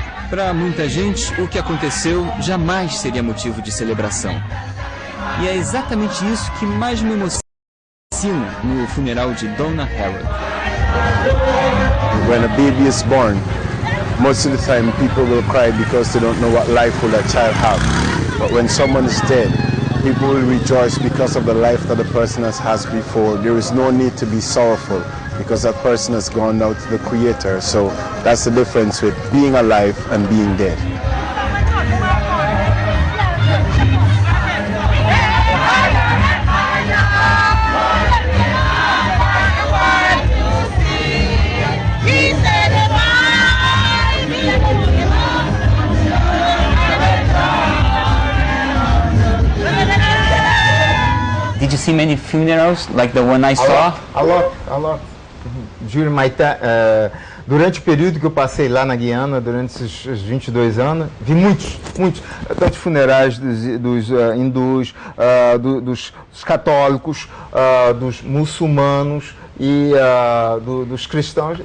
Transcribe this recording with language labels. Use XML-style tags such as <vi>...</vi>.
<pt>Para muita gente, o que aconteceu jamais seria motivo de celebração. E é exatamente isso que mais me emociona no funeral de Donna Harold.</pt> <en>When a baby is born, most of the time people will cry because they don't know what life will a child have. But when someone is dead, people will rejoice because of the life that the person has before. There is no need to be sorrowful because that person has gone out to the Creator. So that's the difference with being alive and being dead. Did you see many funerals like the one I saw? A lot. During my</en> <pt>durante o período que eu passei lá na Guiana, durante esses 22 anos, vi muitos, tanto funerais dos hindus, dos católicos, dos muçulmanos e dos cristãos.</pt>